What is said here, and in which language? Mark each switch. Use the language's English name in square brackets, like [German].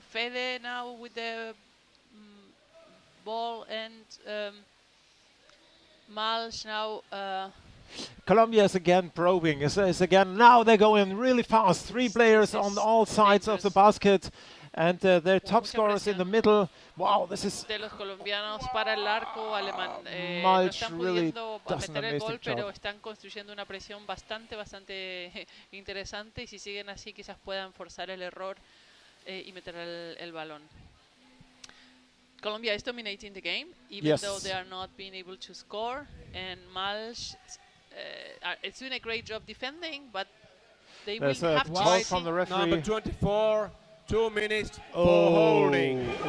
[English] Fede now with the ball, and Malsch now. Colombia is again probing. Is again now they're going really fast. 3 players on all sides of the basket, and their top scorers in the middle. Wow, this is. [Spanish] De los colombianos para el arco alemán. No están [English] really [Spanish] pudiendo meter el gol, pero están construyendo una presión bastante interesante, y si siguen así quizás puedan forzar el error y meter el balón. [English] Colombia is dominating the game, even though they are not being able to score. And Malsch it's doing a great job defending, but they will have to from the referee. Number 24, 2 minutes for holding.